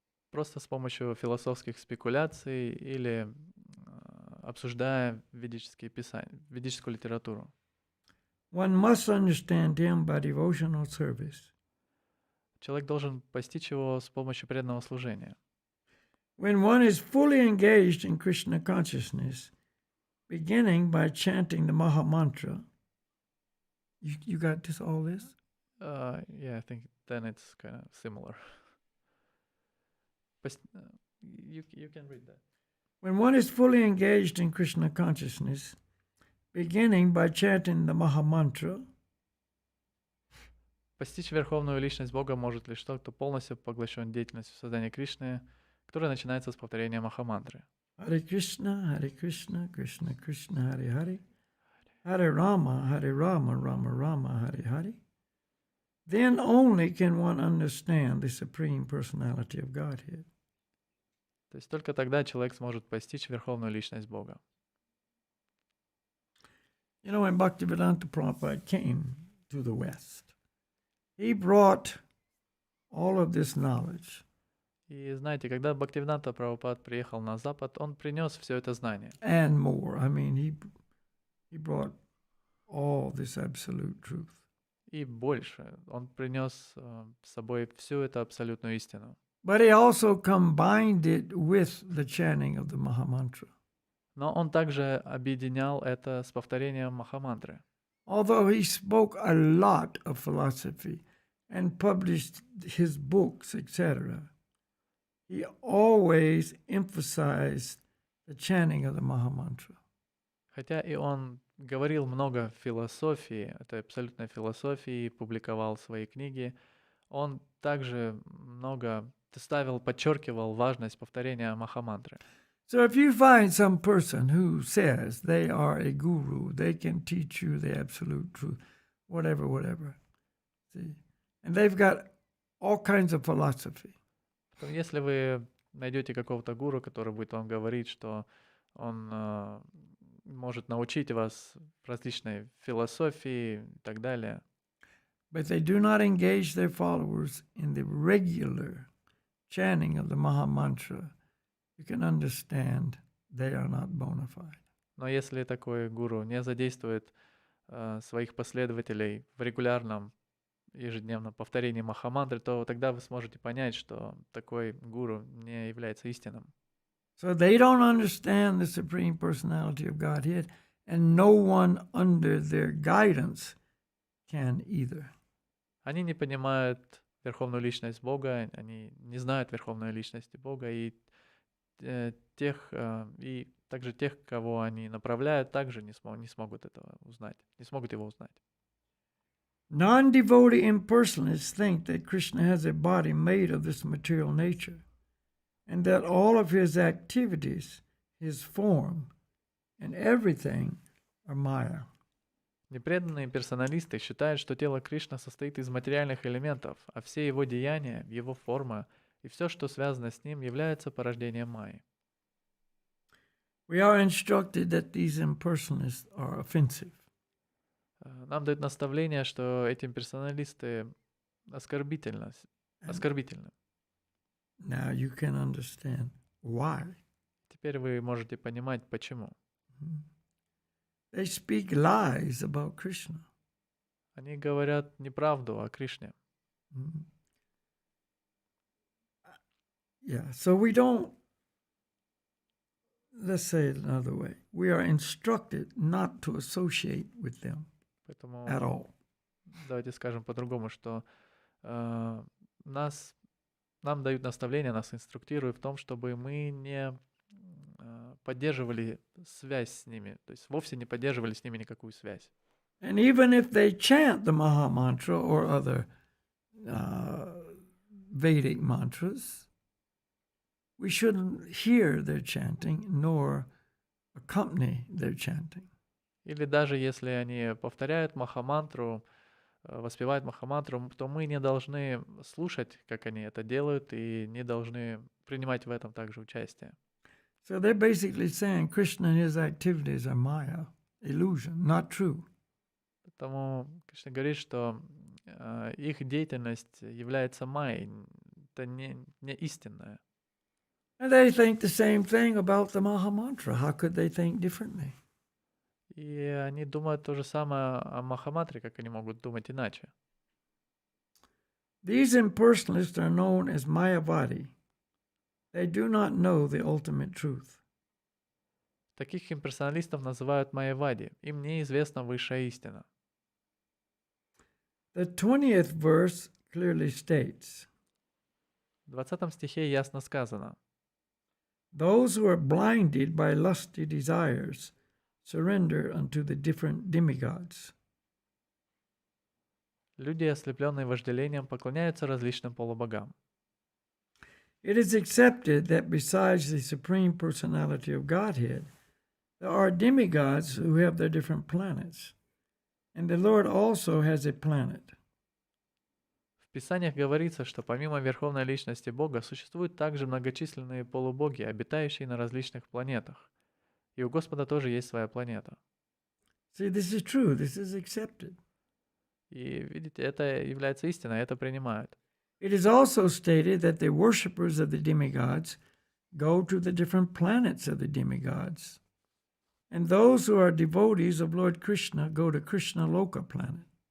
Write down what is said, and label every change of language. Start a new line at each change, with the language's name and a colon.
Russian: просто с помощью философских спекуляций или обсуждая ведические писания, ведическую литературу.
English: One must understand him by devotional service.
Russian: Человек должен постичь его с помощью преданного служения.
English: When one is fully engaged in Krishna consciousness, beginning by chanting the Maha Mantra, you got this, all this? Yeah, I think then it's kind of similar. You can read that. When one is fully engaged in Krishna consciousness, beginning by chanting the Mahamantra,
Russian: Постичь верховную личность Бога может лишь тот, кто полностью поглощен деятельностью создания Кришны, которая начинается с повторения Махамантры.
Sanskrit: Hare Krishna, Krishna Krishna, Hare Hare, Hare Rama, Rama Rama, Hare Hare.
English: Then only can one understand the Supreme Personality of Godhead.
Russian: То есть только тогда человек сможет постичь верховную личность Бога.
English: You know, when Bhaktivedanta Prabhupada came to the West, he brought all of this knowledge.
Russian: И знаете, когда Бхактивиданта Прабхупад приехал на Запад, он принес все это знание.
English: And more. I mean, he brought all this absolute truth.
Russian: И больше. Он принес с собой всю эту абсолютную истину.
English: But he also combined it with the chanting of the Mahamantra.
Russian: Но он также объединял это с повторением Махамантры.
English: Although he spoke a lot of philosophy and published his books, etc., he always emphasized the chanting of the Mahamantra.
Russian: Хотя и он говорил много философии, это абсолютной философии, публиковал свои книги, он также много подчеркивал важность повторения Махамантры.
English: So if you find some person who says they are a guru, they can teach you the absolute truth, whatever, see, and they've got all kinds of philosophy.
Russian: Если вы найдете какого-то гуру, который будет вам говорить, что он может научить вас различной философии и так далее,
English: but they do not engage their followers in the regular chanting of the Mahamantra, you can understand they are not bona fide.
Russian: но если такой гуру не задействует своих последователей в регулярном ежедневном повторении Махамантры, то тогда вы сможете понять, что такой гуру не является истинным.
English: So they don't understand the Supreme Personality of Godhead, and no one under their guidance can either.
Russian: Они не понимают верховную личность Бога, они не знают верховной личности Бога, и также тех, кого они направляют, также не смогут этого узнать, не смогут его узнать.
English: Non-devotee impersonalists think that Krishna has a body made of this material nature, and that all of his activities, his form, and everything are Maya.
Russian: Непреданные персоналисты считают, что тело Кришны состоит из материальных элементов, а все его деяния, его форма и все, что связано с ним, является порождением Майи.
English: We are instructed that these impersonalists are offensive.
Russian: Нам дают наставление, что эти персоналисты оскорбительны.
English: Now you can understand why.
Russian: Теперь вы можете понимать, почему.
English: They speak lies about Krishna.
Russian: Они говорят неправду о Кришне.
English: Yeah, so we don't, let's say it another way. We are instructed not to associate with them
Russian: Поэтому
English: at all.
Russian: давайте скажем по-другому, что нам дают наставления, нас инструктируют в том, чтобы мы не поддерживали связь с ними, то есть вовсе не поддерживали с ними никакую связь.
English: And even if they chant the Maha Mantra or other Vedic mantras, we shouldn't hear their chanting nor accompany their chanting.
Russian: Или даже если они повторяют Махамантру, воспевают Махамантру, то мы не должны слушать, как они это делают, и не должны принимать в этом также участие.
English: So they're basically saying Krishna and his activities are Maya, illusion, not true.
Russian: Поэтому Кришна говорит, что их деятельность является майей, это не истинное.
English: And they think the same thing about the Maha Mantra. How could they think differently?
Russian: И они думают то же самое о Махамантре, как они могут думать иначе.
English: These impersonalists are known as Mayavadi. They do not know the ultimate truth.
Russian: Таких имперсоналистов называют майявади. Им неизвестна высшая истина.
English: The 20th verse clearly states,
Russian: В 20 стихе ясно сказано:
English: Those who are blinded by lusty desires surrender unto the different demigods.
Russian: люди, ослепленные вожделением, поклоняются различным полубогам.
English: It is accepted that besides the Supreme Personality of Godhead, there are demigods who have their different planets. And the Lord also has a planet.
Russian: В Писаниях говорится, что помимо Верховной Личности Бога существуют также многочисленные полубоги, обитающие на различных планетах. И у Господа тоже есть своя планета.
English: See, this is true. This is accepted.
Russian: И видите, это является истиной, это принимают.
English: It is also stated that the worshippers of the demigods go to the different planets of the demigods. And those who are devotees of Lord Krishna go to Krishna Loka planet.